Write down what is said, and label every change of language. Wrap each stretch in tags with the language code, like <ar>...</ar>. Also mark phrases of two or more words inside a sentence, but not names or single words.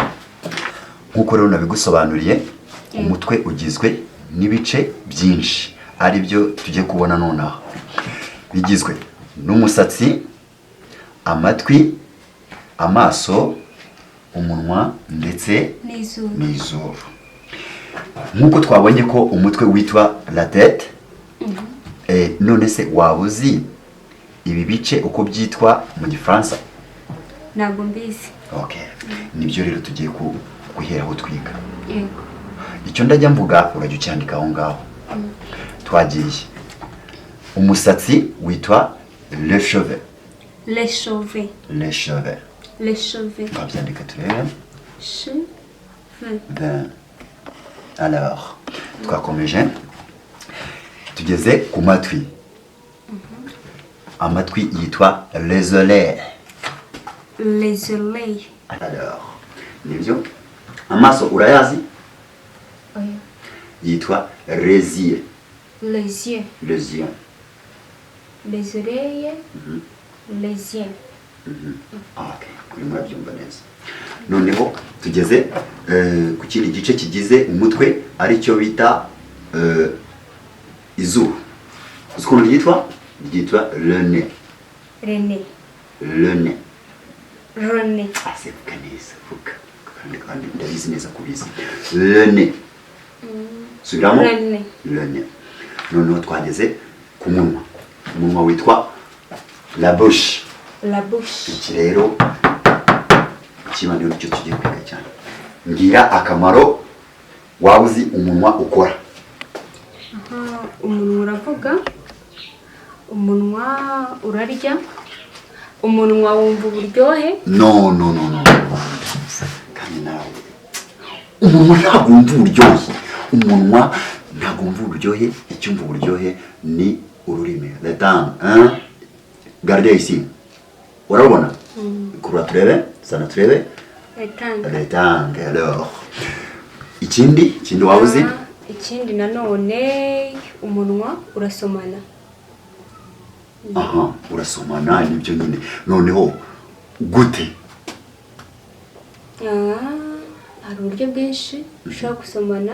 <rw>Nkuko rero nabigusobanuriye, umutwe ugizwe n'ibice byinshi ari byo tujye kubona nonaha. Bigizwe n'umusatsi, amatwi, amaso, umunwa ndetse n'izuru. Nkuko twabonye ko umutwe witwa</rw> <fr>la tête,</fr> <rw>none se wabuzi ibi bice uko byitwa mu Gifaransa? Ntabwo mbizi. Okay. Nibyo rero tugiye guheraho twiga. Yego. Icyo ndajya mvuga urajya ucyandika aho ngaho. Twagiye. Umusatsi witwa</rw> <fr>les cheveux. Les cheveux. Les cheveux. Les cheveux.</fr> <rw>Twabyandika turebe. Cheveux.</rw> <fr>Ben. Alors,</fr> <rw>twakomeje. Tugeze ku matwi. Amatwi yitwa</rw> <fr>les oreilles. Les oreilles. Alors,</fr> <rw>nibyo. Amaso urayazi? Oya. Yitwa</rw> <fr>les yeux. Les yeux. Les yeux. Les oreilles. Les yeux.</fr> <rw>Okay, kuri murabyumva neza. Noneho tugeze ku kindi gice kigize umutwe ari cyo bita izuru. Ukuntu ryitwa</rw> <fr>le nez. Le nez. Le nez. Le nez. C'est kanisa fuka.</fr> <rw>Kandi ndabizi neza kubizi.</rw> <fr>Le nez. Subiramo? Le nez. Le nez.</fr> <rw>Noneho twageze ku munwa. Umunwa witwa</rw> <fr>la bouche. La bouche.</fr> <rw>Iki rero kibaniro nicyo tugiye kwiga cyane. Ngira akamaro wabuzi umunwa ukora. Aha, umunwa uravuga. Umunwa urarya. Umunwa wumva uburyohe. No. Kandi nawe. Umunwa ntabwo wumva uburyohe. Umunwa ntabwo wumva uburyohe. Icyumva uburyohe ni ururimi.</rw> <fr>La langue, hein? Gardez ici.</fr> <rw>Urabona? Kurura turebe, sana turebe.</rw> <fr>La langue, alors.</fr> <rw>Ikindi wabuzi? Ikindi nanone umunwa urasomana. Aha, urasomana nibyo nyine. Noneho gute? Hari uburyo bwinshi ushobora gusomana.</rw>